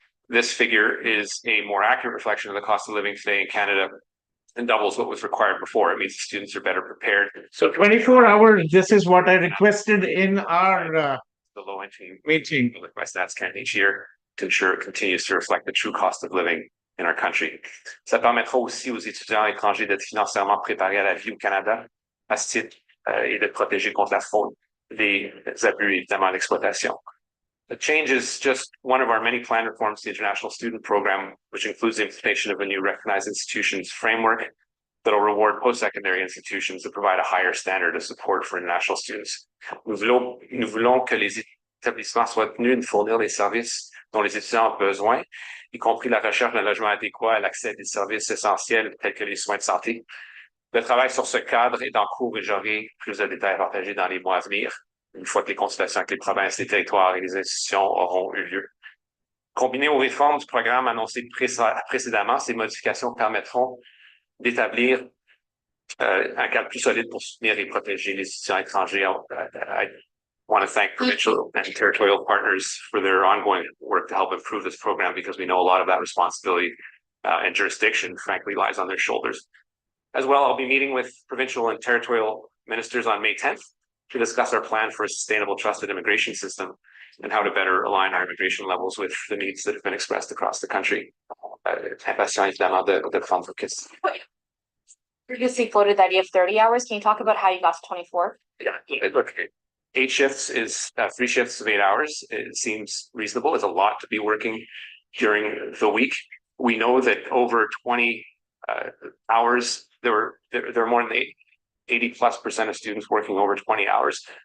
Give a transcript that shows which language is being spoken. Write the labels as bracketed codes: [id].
[en] This figure is a more accurate reflection of the cost of living today in Canada and doubles what was required before. It means the students are better prepared. So 24 hours, this is what I requested in our the low entry meeting by Stats Canada each year to ensure it continues to reflect the true cost of living in our country. [fr] Ça permettra aussi aux étudiants étrangers d'être financièrement préparés à la vie au Canada à ce titre et de protéger contre la fraude, les abus et évidemment l'exploitation. [en] The change is just one of our many planned reforms to the International Student Program, which includes the implementation of a new recognized institutions framework that will reward post-secondary institutions that provide a higher standard of support for international students. [fr] Nous voulons que les établissements soient tenus de fournir les services dont les étudiants ont besoin, y compris la recherche d'un logement adéquat et l'accès à des services essentiels tels que les soins de santé. Le travail sur ce cadre est en cours et j'aurai plus de détails à partager dans les mois à venir, une fois que les consultations avec les provinces, les territoires et les institutions auront eu lieu. Combinées aux réformes du programme annoncées précédemment, ces modifications permettront d'établir un cadre plus solide pour soutenir et protéger les étudiants étrangers. [en] I want to thank provincial and territorial partners for their ongoing work to help improve this program because we know a lot of that responsibility and jurisdiction, frankly, lies on their shoulders. As well, I'll be meeting with provincial and territorial ministers on May 10th to discuss our plan for a sustainable, trusted immigration system and how to better align our immigration levels with the needs that have been expressed across the country. [fr] Impatient, évidemment, de prendre vos questions. [en] Previously quoted that you have 30 hours. Can you talk about how you got to 24? Yeah, look, 8 shifts is 3 shifts of 8 hours. It seems reasonable. It's a lot to be working during the week. We know that over 20 hours, there are more than 80+% of students working over 20 hours.